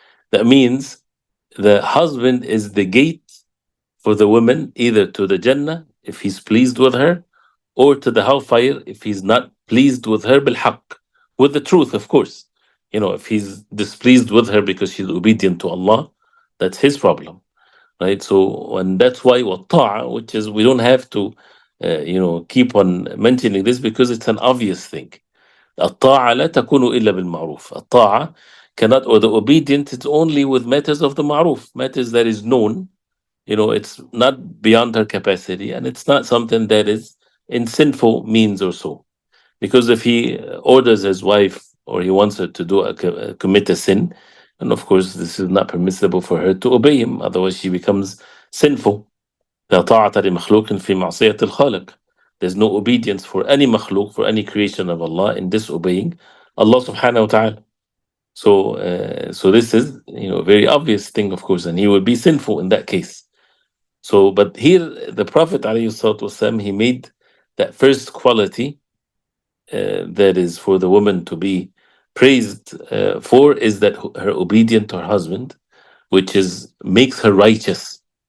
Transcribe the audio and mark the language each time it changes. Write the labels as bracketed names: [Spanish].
[English] That means the husband is the gate for the woman, either to the Jannah if he's pleased with her, or to the hellfire if he's not pleased with her بالحق, with the truth, of course. If he's displeased with her because she's obedient to Allah, that's his problem, right? So, and that's why والطاعة, which is, we don't have to keep on mentioning this because it's an obvious thing. [Arabic] الطاعة لا تكون إلا بالمعروف. [English] الطاعة cannot, or the obedience, it's only with matters of the ma'ruf, matters that is known. It's not beyond her capacity, and it's not something that is in sinful means or so. Because if he orders his wife, or he wants her to commit a sin, and of course this is not permissible for her to obey him, otherwise she becomes sinful. [Arabic] لا طاعة لمخلوق في معصية الخالق. [English] There's no obedience for any makhluk, for any creation of Allah, in disobeying Allah subhanahu wa ta'ala. So this is, a very obvious thing, of course, and he would be sinful in that case. So, but here the Prophet ﷺ, he made that first quality that is for the woman to be praised for, is that her obedient to her husband, which is makes her righteous.